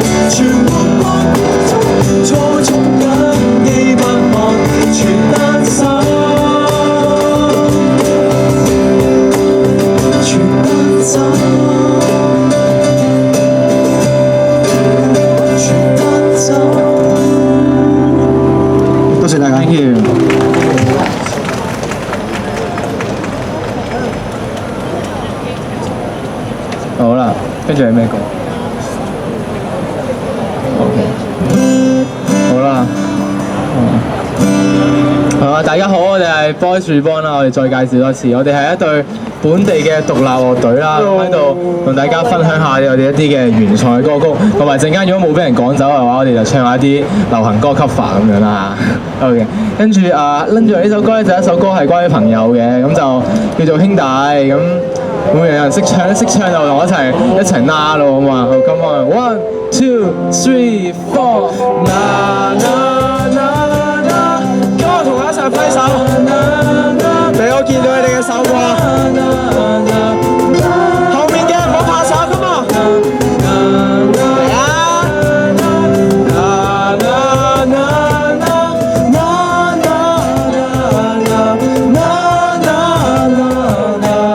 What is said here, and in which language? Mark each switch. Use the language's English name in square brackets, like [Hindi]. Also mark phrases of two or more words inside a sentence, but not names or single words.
[Cantonese] 全活幻變中，初衷緊記不忘，全單身。全單身。全單身。多謝大家。 [English] Thank you。 [Cantonese] 好啦，跟住係咩歌？OK，好啦，好啦， 啊，大家好，我哋係 Boys Reborn 啦，我哋再介紹多次，我哋係一隊本地嘅獨立樂隊啦，喺度同大家分享下我哋一啲嘅原創嘅歌曲，同埋陣間如果冇俾人趕走嘅話，我哋就唱下一啲流行歌 cover 咁樣啦。OK， 跟住拎住嚟呢首歌咧，就一首歌係關於朋友嘅，咁就叫做兄弟咁。會唔會有人識唱咧？識唱就同我一齊拉咯，好嘛？好 ， [English] come on， [Cantonese] 1 2 3 4，啦啦啦啦，跟我同我一齊揮手，俾我見到你哋嘅手啩。後面嘅唔好怕手，咁啊！嚟啊！啦啦啦啦啦啦啦啦。